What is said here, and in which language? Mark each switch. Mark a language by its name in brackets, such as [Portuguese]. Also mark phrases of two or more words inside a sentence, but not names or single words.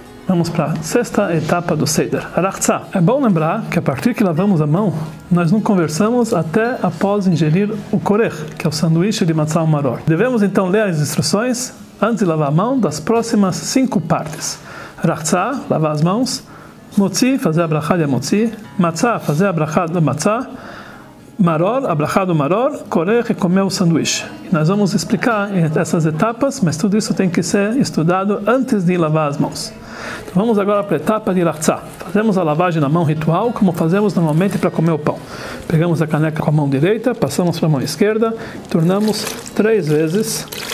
[Portuguese] vamos para a sexta etapa do Seder, Rachtzah. É bom lembrar que a partir que lavamos a mão, nós não conversamos até após ingerir o korech, que é o sanduíche de matzah ou maror. Devemos então ler as instruções antes de lavar a mão das próximas 5 partes. Rachtzah, lavar as mãos. Motzi, fazer a brachá de motzi. Matzah, fazer a brachá da matzah. Maror, a brachá do maror. Korech, comer o sanduíche. E nós vamos explicar essas etapas, mas tudo isso tem que ser estudado antes de lavar as mãos. Então vamos agora para a etapa de Rachtzah. Fazemos a lavagem na mão ritual, como fazemos normalmente para comer o pão. Pegamos a caneca com a mão direita, passamos para a mão esquerda, tornamos 3 vezes.